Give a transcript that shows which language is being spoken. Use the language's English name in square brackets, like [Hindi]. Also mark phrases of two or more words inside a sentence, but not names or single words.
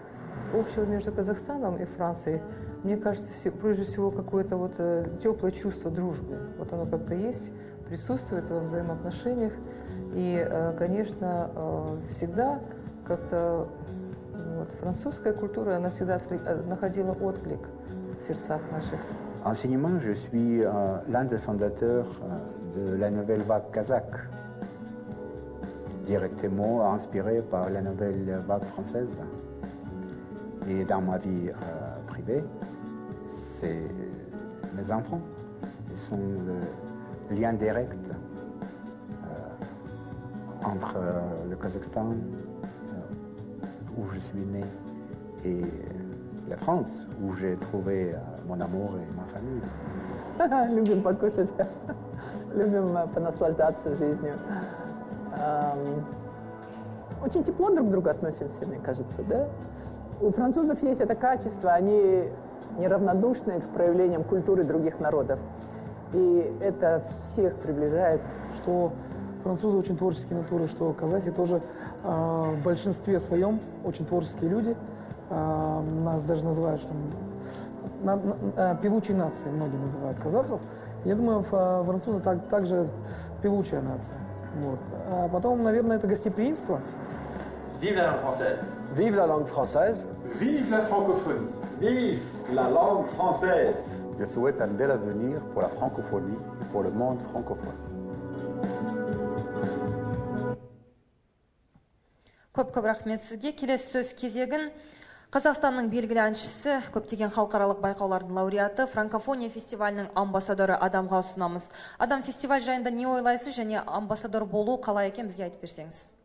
[Russian] Общего между Казахстаном и Францией, мне кажется, прежде всего какое-то вот теплое чувство дружбы. Вот оно как-то есть, присутствует во взаимоотношениях. И, конечно, всегда как-то вот, французская культура, она всегда находила отклик в сердцах наших. [French] Enseignement, je suis l'un des fondateurs de la nouvelle vague kazakh, directement inspiré par la nouvelle vague française. Et dans ma vie privée, c'est mes enfants. Ils sont le lien direct entre le Kazakhstan, où je suis né, et la France, où j'ai trouvé mon amour et ma famille. [Russian] Любим покушать, любим понаслаждаться жизнью. Очень тепло друг к другу относимся, мне кажется, да? У французов есть это качество, они неравнодушны к проявлениям культуры других народов. И это всех приближает. Что французы очень творческие натуры, что казахи тоже в большинстве своем очень творческие люди. Нас даже называют, что певучей нацией, многие называют казахов. Я думаю, французы также певучая нация. Вот. А потом, наверное, это гостеприимство. [French] Vive la langue française. Vive la langue française. Vive la francophonie. Vive la langue française. Je souhaite un bel avenir pour la francophonie et pour le monde francophone. [Kazakh] Көп рахмет сізге. Келесі сөз кезегін Қазақстанның белгілі әншісі, көптеген халықаралық байқаулардың лауреаты, франкофония фестивалінің амбассадоры Адамға ұсынамыз. Адам, фестиваль жайында не ойлайсыз және амбассадор болу қалай екен бізге айтып берсеңіз?